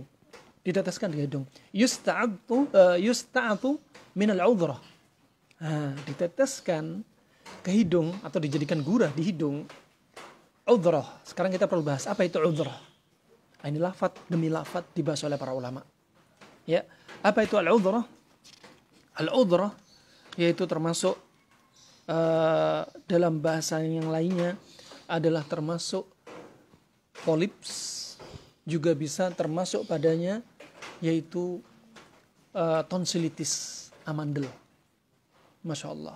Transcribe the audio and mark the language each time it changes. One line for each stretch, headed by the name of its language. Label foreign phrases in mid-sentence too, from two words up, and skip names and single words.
Indonesian: Diteteskan ke hidung.
Arabic: يستعط من العذرة.
Indonesian: Nah, diteteskan ke hidung atau dijadikan gurah di hidung. Udhrah. Sekarang kita perlu bahas apa itu udhrah. Ini lafaz demi lafaz dibahas oleh para ulama. Ya, apa itu al-udhrah? Al-udhrah yaitu termasuk dalam bahasa yang lainnya adalah termasuk polips, juga bisa termasuk padanya yaitu tonsilitis, amandel.
Arabic: ما شاء الله.